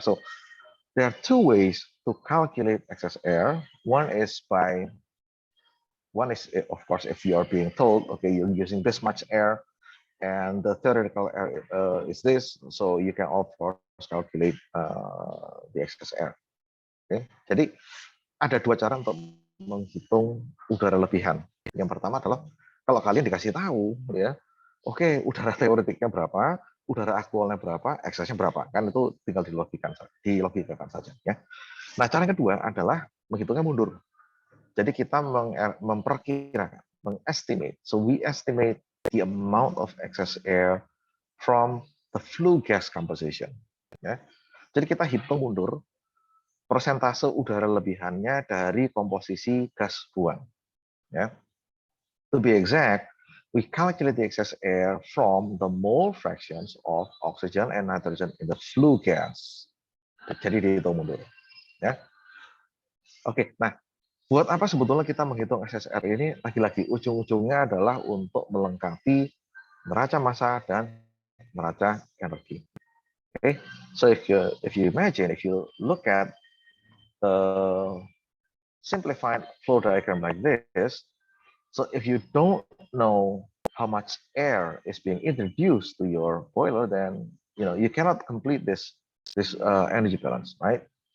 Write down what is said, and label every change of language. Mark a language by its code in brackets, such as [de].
[en] So there are two ways to calculate excess air. One is, of course, if you are being told, okay, you're using this much air, and the theoretical air is this, so you can of course calculate the excess air. [id] Okay, jadi ada dua cara untuk menghitung udara lebihan. Yang pertama adalah kalau kalian dikasih tahu, ya, oke, udara teoretiknya berapa, udara aktualnya berapa, eksesnya berapa, kan itu tinggal dilogikakan saja, ya. Nah, cara yang kedua adalah menghitungnya mundur. Jadi kita memperkirakan, mengestimate. [en] So we estimate the amount of excess air from the flue gas composition. [id] Ya. Jadi kita hitung mundur persentase udara lebihannya dari komposisi gas buang. Ya. [en] To be exact, we calculate the excess air from the mole fractions of oxygen and nitrogen in the flue gas. [id] Jadi dihitung mundur. Ya. Oke, nah buat apa sebetulnya kita menghitung excess air ini? Lagi-lagi ujung-ujungnya adalah untuk melengkapi neraca massa dan neraca energi. [en] Okay, so if you imagine, if you look at the simplified flow diagram like this, so if you don't know how much air is being introduced to your boiler, then you cannot complete this energy balance, right?